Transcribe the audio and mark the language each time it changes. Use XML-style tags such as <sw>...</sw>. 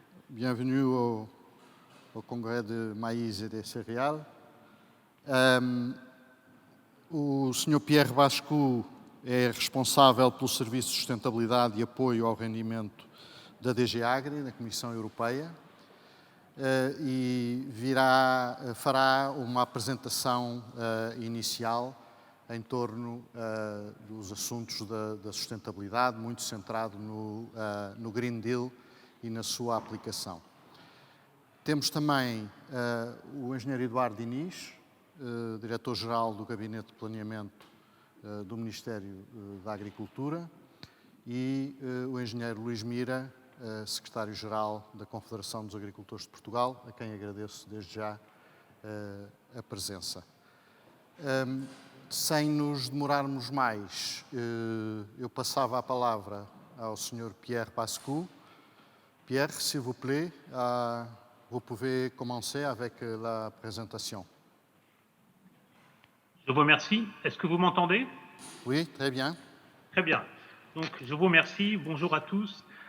<fr>bienvenue au Congrès de Maïs et des Céréales.</fr> <pt>O Sr. Pierre Bascu é responsável pelo Serviço de Sustentabilidade e Apoio ao Rendimento da DG Agri, na Comissão Europeia, e fará uma apresentação inicial em torno dos assuntos da sustentabilidade, muito centrado no Green Deal e na sua aplicação. Temos também o engenheiro Eduardo Diniz, diretor-geral do Gabinete de Planeamento do Ministério da Agricultura, e o engenheiro Luís Mira, secretário-geral da Confederação dos Agricultores de Portugal, a quem agradeço desde já a presença. Sem nos demorarmos mais, eu passava a palavra ao Sr. Pierre Bascu.</pt> <fr>Pierre, s'il vous plaît, vous pouvez commencer avec la présentation. Je vous remercie. Est-ce que vous m'entendez? Oui, très bien. Très bien. Donc, je vous remercie. Bonjour à tous.</fr>